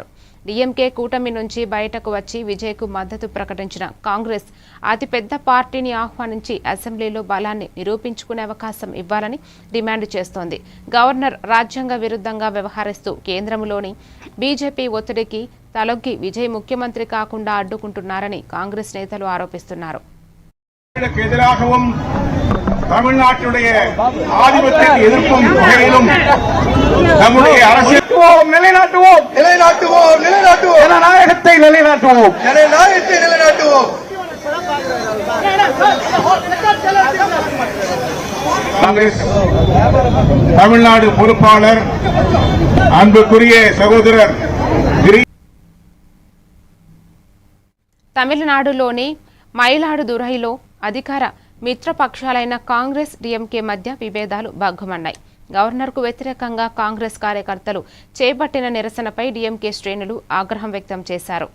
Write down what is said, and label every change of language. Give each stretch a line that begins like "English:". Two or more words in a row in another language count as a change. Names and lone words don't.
Telugu: డీఎంకే కూటమి నుంచి బయటకు వచ్చి విజయ్కు మద్దతు ప్రకటించిన కాంగ్రెస్ అతిపెద్ద పార్టీని ఆహ్వానించి అసెంబ్లీలో బలాన్ని నిరూపించుకునే అవకాశం ఇవ్వాలని డిమాండ్ చేస్తోంది. గవర్నర్ రాజ్యాంగ విరుద్ధంగా వ్యవహరిస్తూ కేంద్రంలోని బీజేపీ ఒత్తిడికి తలొగ్గి విజయ్ ముఖ్యమంత్రి కాకుండా అడ్డుకుంటున్నారని కాంగ్రెస్ నేతలు ఆరోపిస్తున్నారు.
Tamil: தமிழ்நாட்டுடைய ஆதிபத்தியத்தை எதிர்க்கும் வகையிலும் நம்முடைய அரசியல் நிலைநாட்டுவோம் நிலைநாட்டுவோம் நிலைநாட்டுவோம் ஜனநாயகத்தை நிலைநாட்டுவோம் ஜனநாயகத்தை நிலைநாட்டுவோம். காங்கிரஸ் தமிழ்நாடு பொறுப்பாளர் அன்புக்குரிய சகோதரர்
Telugu: తమిళనాడులోని మైలాడుదురైలో అధికార మిత్రపక్షాలైన కాంగ్రెస్, డీఎంకే మధ్య విభేదాలు భగ్గుమన్నాయి. గవర్నర్కు వ్యతిరేకంగా కాంగ్రెస్ కార్యకర్తలు చేపట్టిన నిరసనపై డీఎంకే శ్రేణులు ఆగ్రహం వ్యక్తం చేశారు.